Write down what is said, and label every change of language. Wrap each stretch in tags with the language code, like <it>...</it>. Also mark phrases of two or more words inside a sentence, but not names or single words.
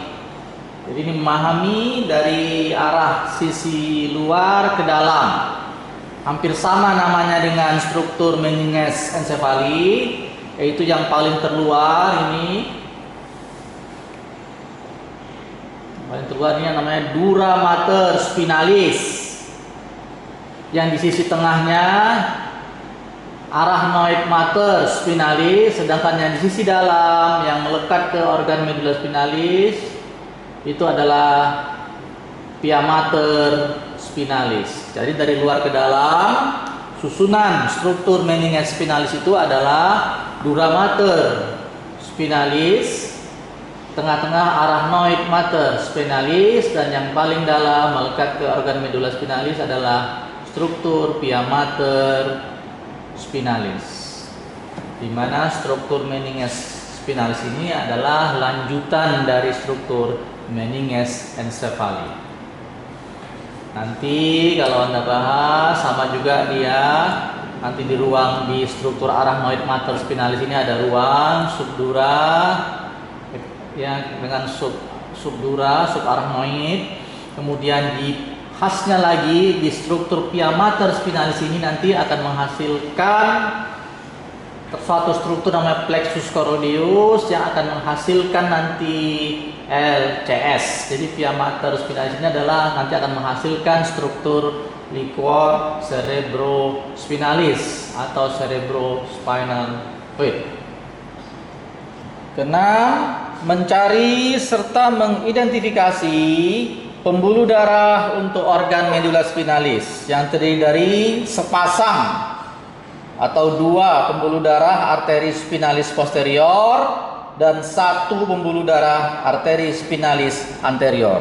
<id>Jadi ini memahami dari arah sisi luar ke dalam. Hampir sama namanya dengan struktur meninges encephali, yaitu yang paling terluar ini. Paling terluar ini namanya dura mater spinalis. Yang di sisi tengahnya arachnoid mater spinalis, sedangkan yang di sisi dalam yang melekat ke organ medula spinalis itu adalah pia mater spinalis. Jadi dari luar ke dalam, susunan struktur meninges spinalis itu adalah dura mater spinalis, tengah-tengah arachnoid mater spinalis, dan yang paling dalam melekat ke organ medula spinalis adalah struktur pia mater spinalis. Di mana struktur meninges spinalis ini adalah lanjutan dari struktur meninges encephali. Nanti kalau Anda bahas sama juga dia, nanti di ruang di struktur arachnoid mater spinalis ini ada ruang subdura ya, dengan subdura, subarachnoid. Kemudian di khasnya lagi di struktur pia mater spinalis ini nanti akan menghasilkan suatu struktur namanya plexus coroideus yang akan menghasilkan nanti LCS. Jadi pia mater spinalis ini adalah nanti akan menghasilkan struktur liquor cerebrospinalis atau</id> <en>cerebrospinal fluid.</en> <id>Keenam, mencari serta mengidentifikasi pembuluh darah untuk organ medula spinalis yang terdiri dari sepasang atau 2 pembuluh darah arteri spinalis posterior dan 1 pembuluh darah arteri spinalis anterior.</id>